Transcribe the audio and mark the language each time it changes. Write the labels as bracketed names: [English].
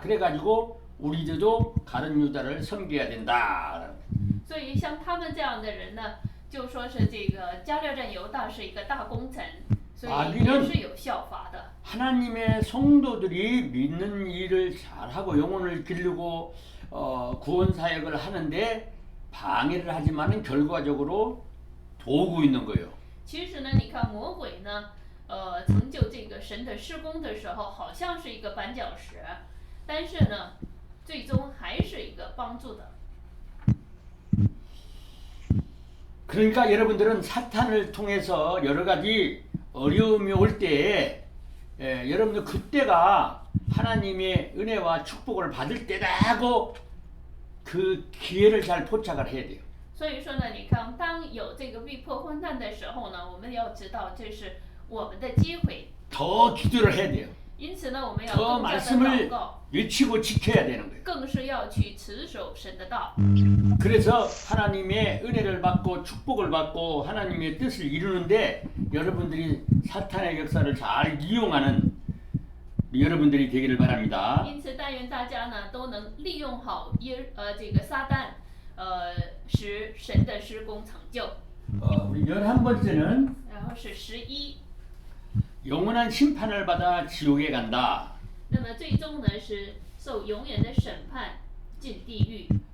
[Korean] 그래가지고 우리들도 가룟 유다를 섬겨야 된다. [Chinese] 所以像他们这样的人呢，就说是这个加略人犹大是一个大功臣，所以也是有效法的。 [Korean] 하나님의 성도들이 믿는 일을 잘하고 영혼을 기르고 구원 사역을 하는데 방해를 하지만은 결과적으로 도우고 있는 거예요. [Chinese] 其实呢，你看魔鬼呢，成就这个神的施工的时候，好像是一个绊脚石，但是呢，最终还是一个帮助的。 [Korean] 그러니까 여러분들은 사탄을 통해서 여러 가지 어려움이 올 때에 여러분들 그때가 하나님의 은혜와 축복을 받을 때다 하고 그 기회를 잘 포착을 해야 돼요. [Chinese] 所以说呢，你看，当有这个逼迫患难的时候呢，我们要知道这是我们的机会。 [Korean] 더 기도를 해야 돼요. [Chinese] 因此呢，我们要 [Korean] 더 [Chinese] 更加的 [Korean] 말씀을 [Chinese] 祷告， [Korean] 외치고 지켜야 되는 거예요. [Chinese] 更是要去持守神的道。 [Korean] 그래서 하나님의 은혜를 받고 축복을 받고 하나님의 뜻을 이루는데 여러분들이 사탄의 역사를 잘 이용하는 여러분들이 되기를 바랍니다. [Chinese] 因此，但愿大家呢都能利用好这个撒旦，使神的施工成就。 [Korean] 우리 11번째는 [Chinese] 然后是11， [Korean] 영원한 심판을 받아 지옥에 간다. [Chinese] 那么最终呢是受永远的审判，进地狱。